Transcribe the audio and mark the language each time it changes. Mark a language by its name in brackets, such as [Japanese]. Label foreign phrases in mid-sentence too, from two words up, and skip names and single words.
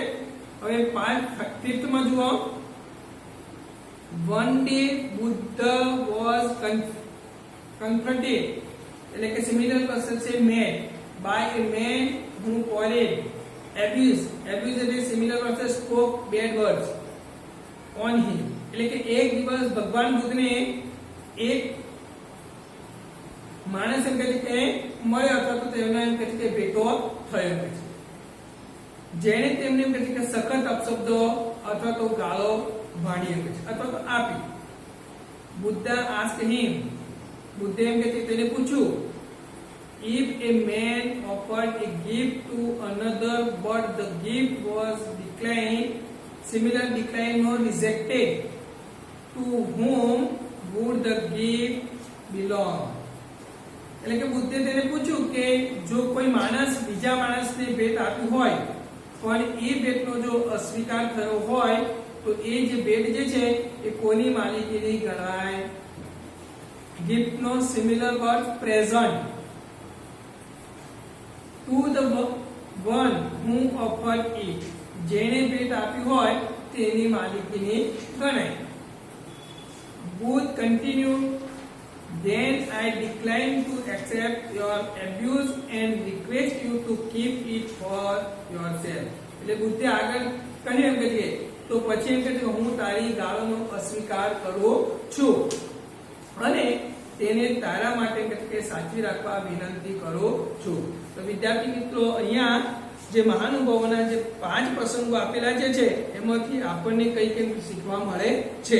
[Gujarati] હવે ફિફ્થ માં જુઓ. [English] One day Buddha was confronted [Gujarati] એટલે કે [English] similar person say mad by a man who quarreled abuse એટલે similar person spoke bad words on him. [Gujarati] એટલે કે એક દિવસ ભગવાન બુદ્ધને એક માણસ એમ કહે છે કે મળ્યો અથવા તો તેમને એમ કહે છે કે ભેટો થયો છે, જેણે તેમને એમ કહે છે કે સખત અપશબ્દો અથવા તો ગાળો વાળી છે અથવા તો આપી. [English] બુદ્ધા asked him, [Gujarati] બુદ્ધે એમ કહે છે તેને પૂછ્યું, [English] if a man offered a gift to another but the gift was declined or rejected, to whom would the gift belong? [Gujarati] એટલે કે બુદ્ધે તેને પૂછ્યું કે જો કોઈ માણસ બીજા માણસને ભેટ આપી હોય પણ એ ભેટનો જો અસ્વીકાર થયો હોય તો એ જે ભેટ જે છે એ કોની માલિકીની ગણાય? ગિફ્ટનો [English] similar word present. to the one who offered it, [Gujarati] જેણે ભેટ આપી હોય તેની માલિકીની ગણાય. [English] Buddha continued, then I decline to accept your abuse and request you to keep it for yourself. [Gujarati] એટલે બુદ્ધે આગળ કહ્યું એમ કે તો પછી એમ કે હું તારી ગાળોનો અસ્વીકાર કરું છું અને તેને તારા માટે કે સાચવી રાખવા વિનંતી કરું છું. તો વિદ્યાર્થી મિત્રો અહીંયા જે મહાનુભાવોના જે 5 પ્રસંગો આપેલા છે એમાંથી આપણને કઈ કઈ શીખવા મળે છે.